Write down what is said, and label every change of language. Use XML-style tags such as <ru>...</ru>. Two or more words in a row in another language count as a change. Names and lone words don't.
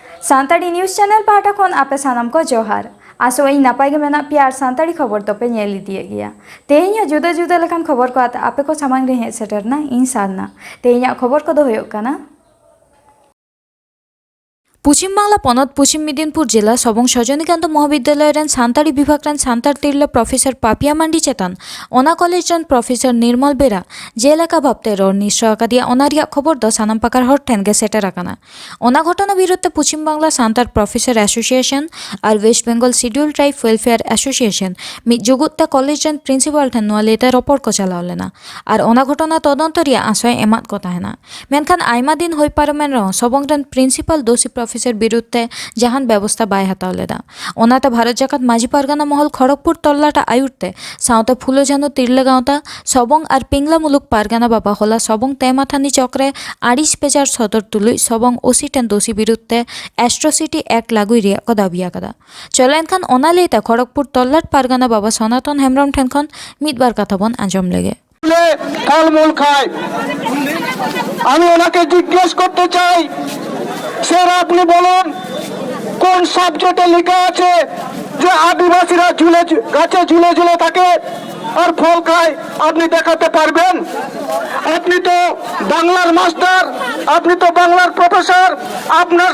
<sat>सानताली न्यूज़ चैनल पाटा खन आपे सानाम को जोहार आसो इन नपाय गे मेना प्यार सानताली खबर तो पे नेल दिए गया तेहिया जुदा जुदा लेखान खबर को आपे को सामांग रे हे सेटरना इन सारना तेहिया खबर को दो होयो काना पश्चिम बांगला पनत पश्चिम मेदिनीपुर जिला सबंग सजनीकांत महाविद्यालय रेन सानताली विभाग रेन सानताल तिरले प्रोफेसर पापिया मांडी चेतन ओना कॉलेज रेन प्रोफेसर निर्मल बेरा जेलेका भाबते रोड निश्चय आकादिया ओनारिया खबर दो सानाम पाकार हर ठेन गे सेटर आकाना ओना घटना विरुद्धे पश्चिम बांगला सानताल प्रोफेसर एसोसिएशन और वेस्ट बेंगल शिड्यूल ट्राइब वेलफेयर एसोसिएशन मिद जुगुत्ते कॉलेज रेन प्रिंसिपल ठेन नोआ लेते रपड़ को चलाव लेना और ओना घटना तदंत रिया आशय एमात को ताहेना मेनखान आयमा दिन होई पारमेन रह सबंग रेन प्रिंसिपल दोषी प्रोफेसर विरुद्धे जहान व्यवस्था बाय हताव लेदा ओनाते भारत जाकात माझी पारगाना महल खड़गपुर तल्लाटा आयुरते साउते फुलो जानो तिरले गाँवता सबंग और पिंगला मुलुक पारगाना बाबा होला सबंग तेमाथानी चक्रे 28 पेजार सदर तुलुई सबंग ओसी टेन दोषी विरुद्धे</sat> <en>atrocity act</en> <sat>लागुई रिया को दाबी आकादा चलो एनखान ओना लेते खड़गपुर तल्लाट पारगाना बाबा सनातन हेमब्रम ठेन खन मिदबार कथा बन आंजम लेगे</sat> <bn>ফলমূল খায় আমি ওনাকে জিজ্ঞেস করতে চাই স্যার আপনি বলুন কোন সাবজেক্টে লেখা আছে যে আদিবাসীরা ঝুলে গাছে ঝুলে ঝুলে থাকে আর ফল খায় আপনি দেখাতে পারবেন আপনি তো বাংলার মাস্টার আপনি তো বাংলার প্রফেসর আপনার</bn>